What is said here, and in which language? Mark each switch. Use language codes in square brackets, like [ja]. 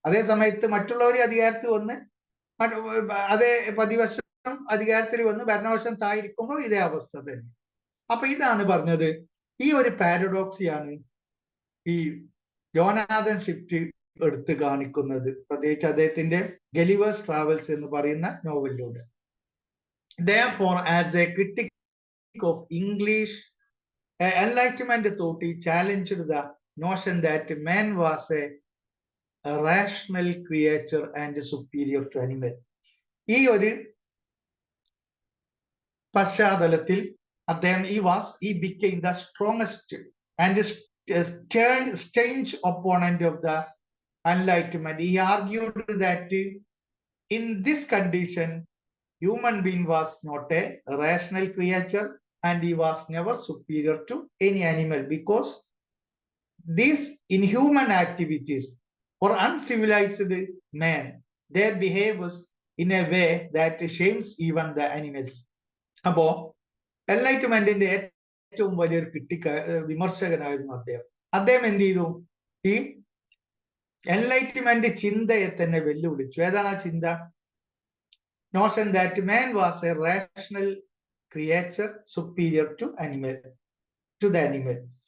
[ml] അതേ സമയത്ത് മറ്റുള്ളവർ അധികാരത്തിൽ വന്ന് അതേ പ്രതിപക്ഷം അധികാരത്തിൽ വന്ന് ഭരണപക്ഷം തായിരിക്കുമ്പോൾ ഇതേ അവസ്ഥ തന്നെ. അപ്പൊ ഇതാണ് പറഞ്ഞത്, ഈ ഒരു പാരഡോക്സിയാണ് ഈ ജോനാഥൻ സ്വിഫ്റ്റ് എടുത്ത് കാണിക്കുന്നത്, പ്രത്യേകിച്ച് അദ്ദേഹത്തിന്റെ ഗലിവേഴ്സ് ട്രാവൽസ് എന്ന് പറയുന്ന നോവലിലൂടെ. [en] Therefore, as a critic of English Enlightenment thought, he challenged the notion that man was a rational creature and superior to animal. [ml] ഈ ഒരു പശ്ചാത്തലത്തിൽ അദ്ദേഹം [en] he became the strongest and staunch opponent of the Enlightenment. He argued that in this condition, human being was not a rational creature and he was never superior to any animal, because these inhuman activities for uncivilized man, their behaviors in a way that shames even the animals. [ml] അപ്പോ എൻലൈറ്റ്മെന്റിന്റെ ഏറ്റവും വലിയൊരു വിമർശകനായിരുന്നു അദ്ദേഹം. അദ്ദേഹം എന്ത് ചെയ്തു? ഈ enlightenment ചിന്തയെ തന്നെ വെല്ലുവിളിച്ചു. ഏതാണ് ആ ചിന്ത? [en] Notion that man was a rational creature superior to the animal.